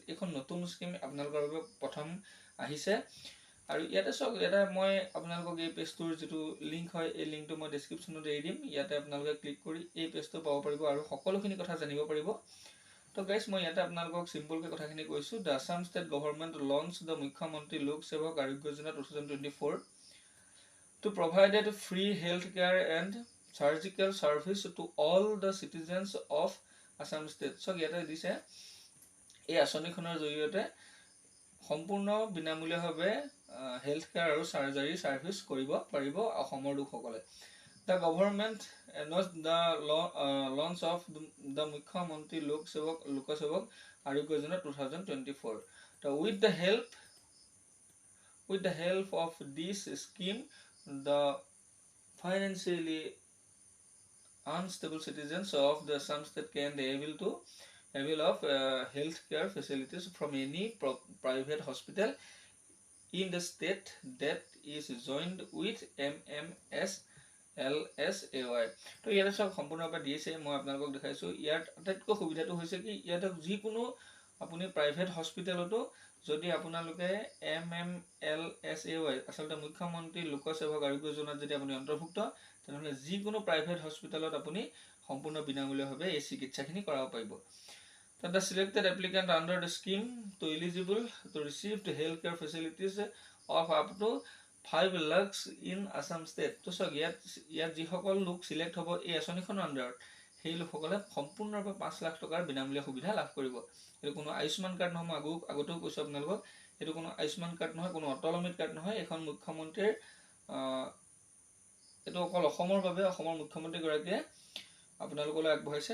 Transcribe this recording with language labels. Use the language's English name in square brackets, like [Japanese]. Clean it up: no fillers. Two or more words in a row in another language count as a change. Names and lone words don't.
[Assamese] এইখন নতুন স্কিম আপোনালোকৰ বাবে প্ৰথম আহিছে। আৰু ইয়াতে চাওক, ইয়াতে মই আপোনালোকক এই পেজটোৰ যিটো লিংক হয় এই লিংকটো মই ডেছক্ৰিপশ্যনত এৰি দিম। ইয়াতে আপোনালোকে ক্লিক কৰি এই পেজটো পাব পাৰিব আৰু সকলোখিনি কথা জানিব পাৰিব। তো গাইজ মই ইয়াতে আপোনালোকক চিম্পলকৈ কথাখিনি কৈছোঁ। [English] The Assam state government launch the মুখ্যমন্ত্ৰী লোকসেৱক আৰোগ্য যোজনা 2024 to provide free health care and surgical service to all the citizens of Assam state। [Assamese] So ইয়াতে দিছে এই আঁচনিখনৰ জৰিয়তে সম্পূৰ্ণ বিনামূলীয়াভাৱে [English] health care [Assamese] আৰু [English] surgery service [Assamese] কৰিব পাৰিব অসমৰ লোকসকলে। [English] The government announced the launch of the মুখ্যমন্ত্ৰী লোকসেৱক আৰোগ্য যোজনা 2024। তো উইথ the help of this scheme, the financially unstable citizens of the Assam state can avail of health care facilities from any private hospital in the state that is joined with mmlsay। [Assamese] তো ইয়াতে চব সম্পূৰ্ণৰূপে দিছে, মই আপোনালোকক দেখাইছোঁ। ইয়াত আটাইতকৈ সুবিধাটো হৈছে কি, ইয়াতে যিকোনো আপুনি [English] private hospital [Assamese] যদি আপোনালোকে mmlsay আচলতে মুখ্যমন্ত্ৰী লোকসেৱক আৰোগ্য যোজনাত যদি আপুনি অন্তৰ্ভুক্ত, তেনেহ'লে যিকোনো [English] private hospital [Assamese] আপুনি সম্পূৰ্ণ বিনামূলীয়াভাৱে এই চিকিৎসাখিনি কৰাব পাৰিব। [English] The selected applicant under the scheme to eligible to receive the health care facilities of up to 5 lakhs in Assam state। [Assamese] তো চাওক, ইয়াত যিসকল লোক চিলেক্ট হ'ব এই আঁচনিখনৰ আণ্ডাৰত, সেই লোকসকলে সম্পূৰ্ণৰূপে 5 লাখ টকাৰ বিনামূলীয়া সুবিধা লাভ কৰিব। এইটো কোনো আয়ুষ্মান কাৰ্ড নহয়, মই আগতেও কৈছোঁ আপোনালোকক, এইটো কোনো আয়ুষ্মান কাৰ্ড নহয়, কোনো অটল অমৃত কাৰ্ড নহয়। এখন মুখ্যমন্ত্ৰীৰ এইটো অকল অসমৰ বাবে অসমৰ মুখ্যমন্ত্ৰীগৰাকীয়ে আপোনালোকলৈ আগবঢ়াইছে।